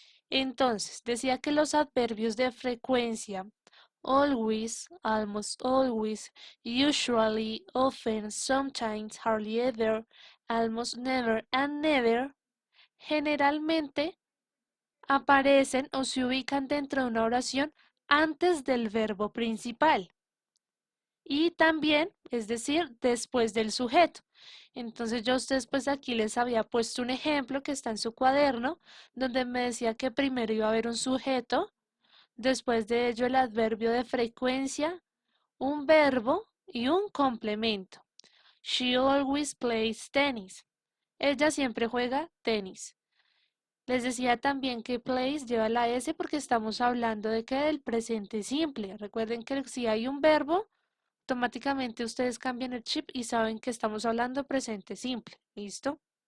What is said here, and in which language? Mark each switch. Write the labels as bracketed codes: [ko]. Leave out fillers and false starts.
[es] Entonces, decía que los adverbios de frecuencia, [en] always, almost always, usually, often, sometimes, hardly ever, almost never and never, [es] generalmente aparecen o se ubican dentro de una oración antes del verbo principal y también, es decir, después del sujeto. Entonces yo a ustedes pues aquí les había puesto un ejemplo que está en su cuaderno, donde me decía que primero iba a haber un sujeto, después de ello el adverbio de frecuencia, un verbo y un complemento. [en] She always plays tennis. [es] Ella siempre juega tenis. Les decía también que plays lleva la S porque estamos hablando de que del presente simple. Recuerden que si hay un verbo, automáticamente ustedes cambian el chip y saben que estamos hablando presente simple. ¿Listo?